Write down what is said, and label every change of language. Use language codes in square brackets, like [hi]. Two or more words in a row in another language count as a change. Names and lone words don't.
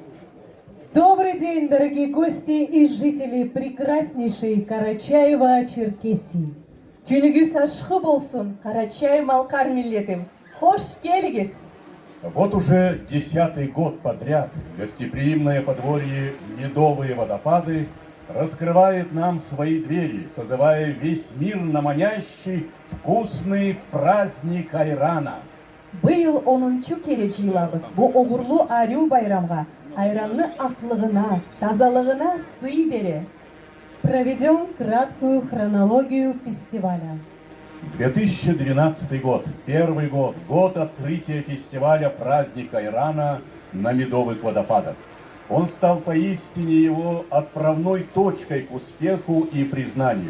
[ru] Добрый день, дорогие гости и жители прекраснейшей Карачаева-Черкесии. [krc] Күнүгүз ашкы болсун, Карачай-Малкар миллетим. Хош келигиз. [ru] Вот уже 10-й год подряд гостеприимное подворье «Медовые водопады» раскрывает нам свои двери, созывая весь мир на манящий вкусный праздник айрана. [krc] Быйыл 10-чу келе жыйлабыз. Бу огурлуу арю байрамга айранны аклыгына, тазалыгына сый бере. [ru] Проведем краткую хронологию фестиваля. 2012 год, первый год открытия фестиваля «Праздник айрана» на Медовых водопадах. Он стал поистине его отправной точкой к успеху и признанию.